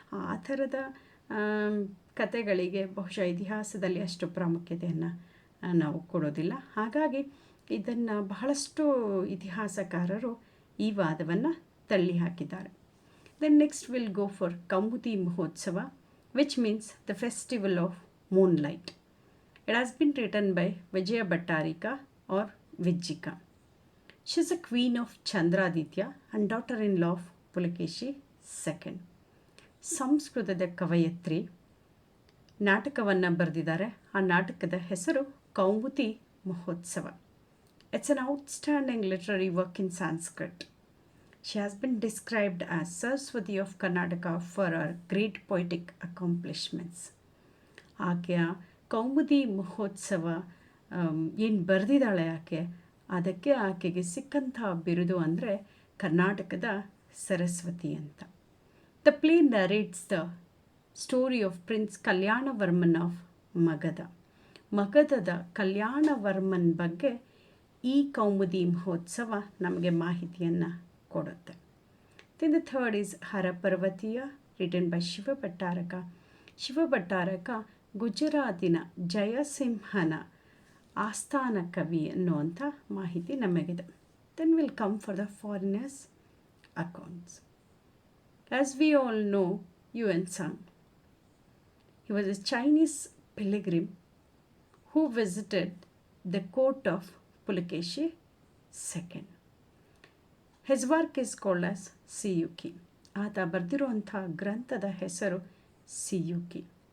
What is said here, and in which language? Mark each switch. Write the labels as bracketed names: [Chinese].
[Kannada] ಆ ಥರದ ಕತೆಗಳಿಗೆ ಬಹುಶಃ ಇತಿಹಾಸದಲ್ಲಿ ಅಷ್ಟು ಪ್ರಾಮುಖ್ಯತೆಯನ್ನು ನಾವು ಕೊಡೋದಿಲ್ಲ. ಹಾಗಾಗಿ ಇದನ್ನು ಬಹಳಷ್ಟು ಇತಿಹಾಸಕಾರರು ಈ ವಾದವನ್ನು ತಳ್ಳಿ ಹಾಕಿದ್ದಾರೆ. [English] Then next will go for Kaumudi Mahotsava, which means the festival of moonlight. It has been written by Vijaya Bhattarika or Vijjika. She is a queen of Chandraditya and daughter-in-law of Pulakeshi II. [Kannada] ಸಂಸ್ಕೃತದ ಕವಯತ್ರಿ. ನಾಟಕವನ್ನು ಬರೆದಿದ್ದಾರೆ. ಆ ನಾಟಕದ ಹೆಸರು ಕೌಮುದಿ ಮಹೋತ್ಸವ. [English] It's an outstanding literary work in Sanskrit. She has been described as Saraswati of Karnataka for her great poetic accomplishments. [Kannada] ಆಕೆಯ ಕೌಮುದಿ ಮಹೋತ್ಸವ ಏನು ಬರೆದಿದ್ದಾಳೆ ಅದಕ್ಕೆ ಆಕೆಗೆ ಸಿಕ್ಕಂಥ ಬಿರುದು ಅಂದರೆ ಕರ್ನಾಟಕದ ಸರಸ್ವತಿ ಅಂತ. [English] The play narrates the story of prince Kalyanavarman of Magadha. [Kannada] ಮಗಧದ ಕಲ್ಯಾಣವರ್ಮನ್ ಬಗ್ಗೆ ಈ ಕೌಮುದಿ ಮಹೋತ್ಸವ ನಮಗೆ ಮಾಹಿತಿಯನ್ನು ಕೊಡುತ್ತೆ. [English] Then the third is Haraparvatiya, written by Shivabhattaraka. [Kannada] ಶಿವಭಟ್ಟಾರಕ ಗುಜರಾತಿನ ಜಯಸಿಂಹನ ಆಸ್ಥಾನ ಕವಿ ಅನ್ನುವಂಥ ಮಾಹಿತಿ ನಮಗಿದೆ. [English] Then will come for the foreigners accounts. As we all know Yuan Sang. He was a Chinese pilgrim who visited the court of Pulakeshi II. His work is called as Siyuki. [Kannada] ಆತ ಬರೆದಿರುವಂಥ ಗ್ರಂಥದ ಹೆಸರು ಸಿಯುಕಿ.